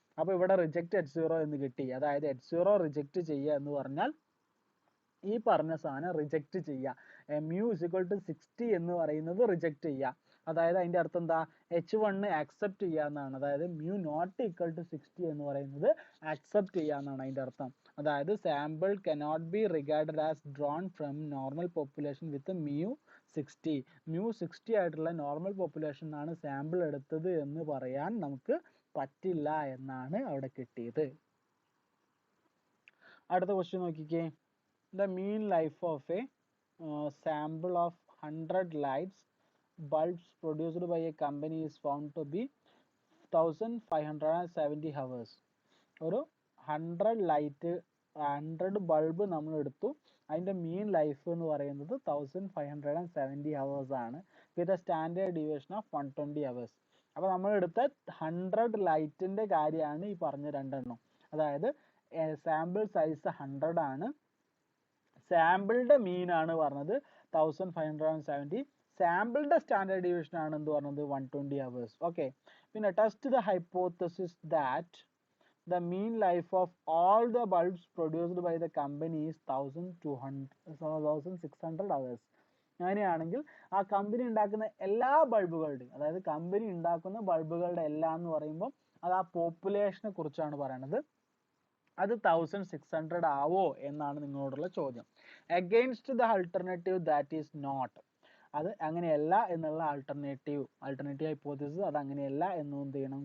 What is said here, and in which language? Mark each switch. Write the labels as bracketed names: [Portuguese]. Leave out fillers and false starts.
[Malayalam] അപ്പോൾ ഇവിടെ reject H0 എന്ന് കിട്ടി. അതായത് H0 റിജക്ട് ചെയ്യുക എന്ന് പറഞ്ഞാൽ ഈ പറഞ്ഞ സാധനം റിജക്ട് ചെയ്യുക. [English] mu is equal to 60 [Malayalam] എന്ന് പറയുന്നത് റിജക്ട് ചെയ്യുക. അതായത് അതിന്റെ അർത്ഥം എന്താ? H1 ആക്സെപ്റ്റ് ചെയ്യുക എന്നാണ്. അതായത് [English] mu not equal to 60 [Malayalam] എന്ന് പറയുന്നത് ആക്സെപ്റ്റ് ചെയ്യുക എന്നാണ് അതിന്റെ അർത്ഥം. [English] അതായത് [Malayalam] sample [English] cannot be regarded as drawn from normal population with mu 60. [Malayalam] mu 60 ആയിട്ടുള്ള നോർമൽ പോപ്പുലേഷൻ ആണ് സാമ്പിൾ എടുത്തത് എന്ന് പറയാൻ നമുക്ക് പറ്റില്ല എന്നാണ് അവിടെ കിട്ടിയത്. അടുത്ത ക്വസ്റ്റ്യൻ നോക്കിക്കേ. [English] The mean life of a sample of 100 lights bulbs produced by a company is found to be 1570 hours. [Malayalam] ഒരു 100 ബൾബ് നമ്മൾ എടുത്തു. അതിന്റെ മീൻ ലൈഫ് എന്ന് പറയുന്നത് 1570 hours ആണ്. [English] With a standard deviation of 120 hours. [Malayalam] അപ്പോൾ നമ്മൾ എടുത്ത 100 ലൈറ്റിന്റെ കാര്യമാണ് ഈ പറഞ്ഞ രണ്ടെണ്ണം. അതായത് സാമ്പിൾ സൈസ് 100 ആണ്. സാമ്പിളിന്റെ മീൻ ആണ് പറഞ്ഞത് 1570. സാമ്പിളിന്റെ സ്റ്റാൻഡേർഡ് ഡീവിയേഷൻ ആണ് എന്ത് പറഞ്ഞത് 120 hours. ഓക്കെ. [English] പിന്നെ test the hypothesis that the mean life of all the bulbs produced by the company is 1600 hours. [Malayalam] അങ്ങനെയാണെങ്കിൽ ആ കമ്പനി ഉണ്ടാക്കുന്ന എല്ലാ ബൾബുകളുടെയും, അതായത് കമ്പനി ഉണ്ടാക്കുന്ന ബൾബുകളുടെ എല്ലാം എന്ന് പറയുമ്പോൾ അത് ആ പോപ്പുലേഷനെ കുറിച്ചാണ് പറയുന്നത്. അത് 1600 ആവോ എന്നാണ് നിങ്ങളോടുള്ള ചോദ്യം. [English] Against the alternative that is not. [Malayalam] അത് അങ്ങനെയല്ല എന്നുള്ള ആൾട്ടർനേറ്റീവ് ഹൈപ്പോത്തസിസ് അത് അങ്ങനെയല്ല എന്നും എന്ത് ചെയ്യണം?